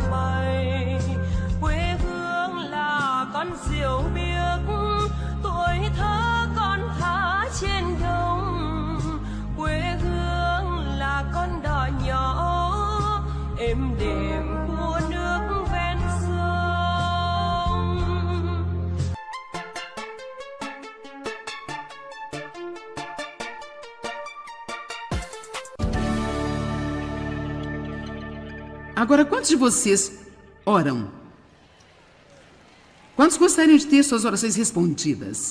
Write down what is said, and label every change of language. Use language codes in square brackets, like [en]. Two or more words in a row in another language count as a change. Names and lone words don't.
[vi] bay, quê hương là con diều biếc, tuổi thơ con thả trên đồng, quê hương là con đò nhỏ êm đềm của nước ven sông. [pt] Agora, quantos de vocês oram? Quantos gostariam de ter suas orações respondidas?